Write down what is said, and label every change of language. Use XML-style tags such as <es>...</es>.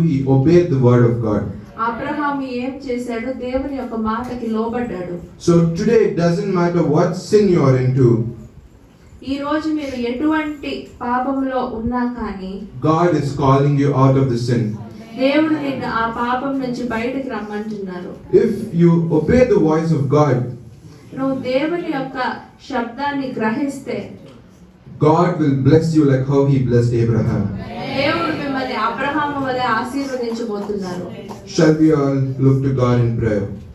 <en>He obeyed the word of God.</en> <te>Abraham ఏం చేశాడు? దేవుని యొక్క మాటకి లోబడ్డాడు.</te> <en>So today it doesn't matter what sin you are into.</en> <te>ఈ రోజు మీరు ఎటువంటి పాపంలో ఉన్నా కానీ</te> <en>God is calling you out of the sin.</en> <te>దేవుడు నిన్ను ఆ పాపం నుంచి బయటికి రమ్మంటున్నారు.</te> <en>If you obey the voice of God,</en> <te>నువ్వు దేవుని యొక్క శబ్దాన్ని గ్రహిస్తే</te> <en>God will bless you like how he blessed Abraham.</en> <te>దేవుడు మిమ్మల్ని అబ్రహాము వలె ఆశీర్వదించబోతున్నారు.</te> <en>Shall we all look to God in prayer?</en>